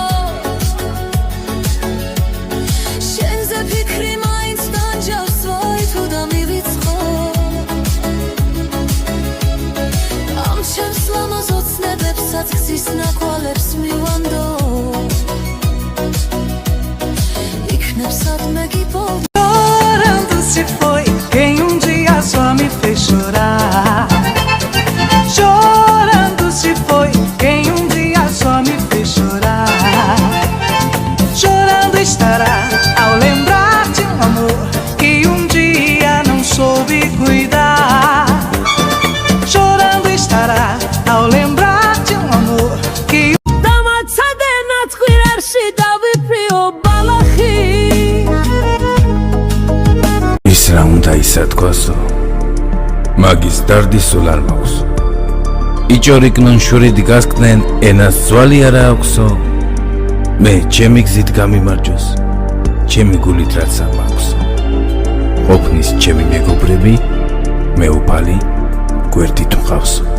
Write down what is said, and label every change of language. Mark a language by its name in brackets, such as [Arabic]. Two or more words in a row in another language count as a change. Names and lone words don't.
[Georgian] შენზე ფიქრი მაინც დანჯავს ვაი თუ დამივიწყო ამ ჩემს ლამაზ ოცნებებსაც გზის ნაკვალებს მივანდო იქნებ სადმე გიპოვ [Portuguese] Chorando se foi quem dia só me fez chorar. Chorando se foi quem dia só me fez chorar. Chorando estará ao lembrar de amor que dia não soube cuidar. Chorando estará ao lembrar de amor que [Georgian] დამაცადე ნაცხვირარში დავიფრიო ბალახი ის რა უნდა ისათქვასო მაგის დარდი სულ არ მაქვს იჭორიკნონ შურით გასკდნენ ენას ძვალი არა აქვსო მე ჩემი გზით გამიმარჯოს ჩემი გულით რაც არ მაქვსო ყოფნის ჩემი მეგობრები მეუფალი გვერდით მყავს